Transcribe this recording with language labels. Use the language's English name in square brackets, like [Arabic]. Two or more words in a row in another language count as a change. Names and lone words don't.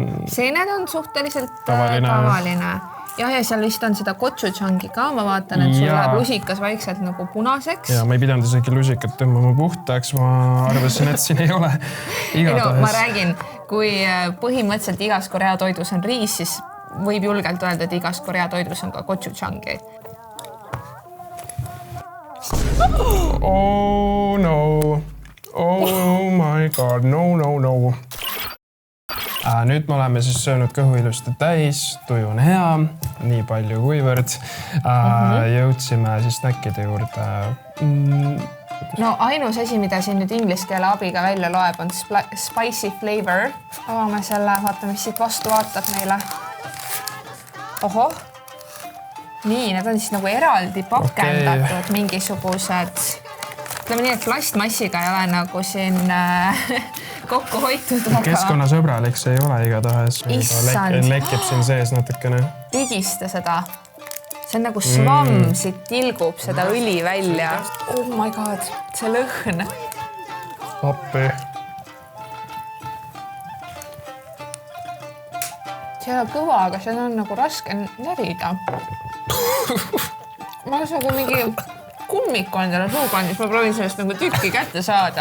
[Estonian] Seened on suhteliselt tavaline. Ja seal vist on seda gochujang'i ka, ma vaatan, et sul läheb lusikas vaikselt nagu punaseks. Ja ma ei pidanud isegi lusikat tõmbama puhtaks, ma arvasin, et siin ei ole igatahes. Ma räägin, kui põhimõtteliselt igas Korea toidus on riis, siis võib julgelt öelda, et igas Korea toidus on ka gochujang'i. [English] Oh no, oh my god, no. [Estonian] Nüüd me oleme siis söönud kõhu ilusti täis, tuju on hea, nii palju kuivõrd. Jõudsime siis snackide juurde. No ainus asi, mida siin nüüd inglise keele abiga välja loeb, on [English] spicy flavor. [Estonian] Avame selle, vaatame, mis siit vastu vaatab meile. Ohoh. Nii, need on siis nagu eraldi pakendatud mingisugused. Ütleme nii, et plastmassiga ei ole nagu siin kokku hoitud. Keskkonnasõbralik see ei ole igatahes. Issand. Lekib siin sees natukene. Pigista seda. See on nagu svamm, siit tilgub seda õli välja. [English] Oh my god, [Estonian] see lõhn. Appi. See ei ole kõva, aga see on nagu raske närida. Ma olen nagu mingi... kummik on täna suukandis, ma proovin sellest nagu tükki kätte saada.